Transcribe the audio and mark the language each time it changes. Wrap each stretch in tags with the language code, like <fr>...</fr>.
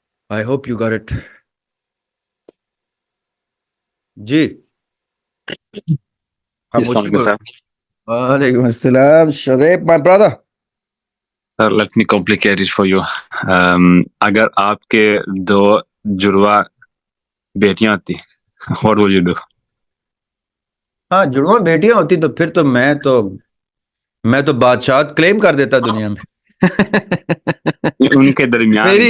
<en>I hope you got it.</en> <ur>جی</ur> <en>Assalamualaikum, sir.</en> <ur>وعلیکم السلام شریف</ur> <en>my brother. Sir, let me complicate it for you.</en> <ur>اگر آپ کے دو جڑوا بیٹیاں ہوتی,</ur> <en>what would you do?</en> <ur>ہاں جڑواں بیٹیاں ہوتی تو پھر تو میں تو بادشاہت کلیم کر دیتا دنیا میں. ان کے درمیان</ur>